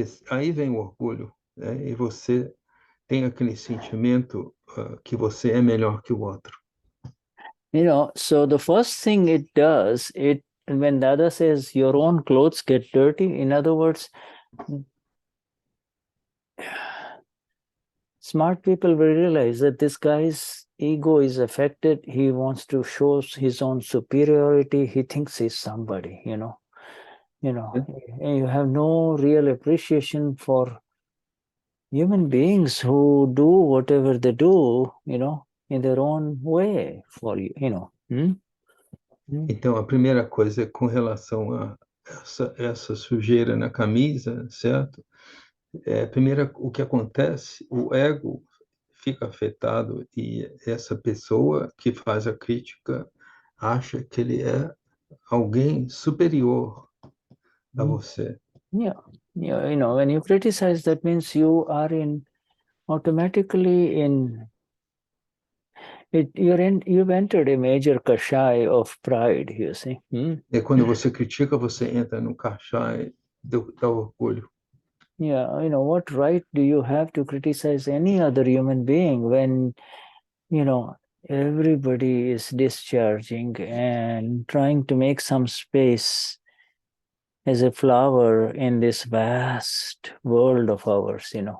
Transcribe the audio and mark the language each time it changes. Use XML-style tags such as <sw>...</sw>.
<pt>aí vem o orgulho, né? E você tem aquele sentimento que você é melhor que o outro.</pt> <en>So the first thing it does, when Dada says your own clothes get dirty, in other words, smart people will realize that this guy's ego is affected. He wants to show his own superiority. He thinks he's somebody, and you have no real appreciation for human beings who do whatever they do, in their own way for you,</en> <pt>Então, a primeira coisa é com relação a essa sujeira na camisa, certo? Primeiro, o que acontece, o ego fica afetado e essa pessoa que faz a crítica acha que ele é alguém superior a você. Yeah.</pt> <en>When you criticize, that means you are automatically you've entered a major kashai of pride, you see.</en> <pt>E quando você critica, você entra no kashai do orgulho.</pt> <en>Yeah, what right do you have to criticize any other human being when, everybody is discharging and trying to make some space as a flower in this vast world of ours,</en>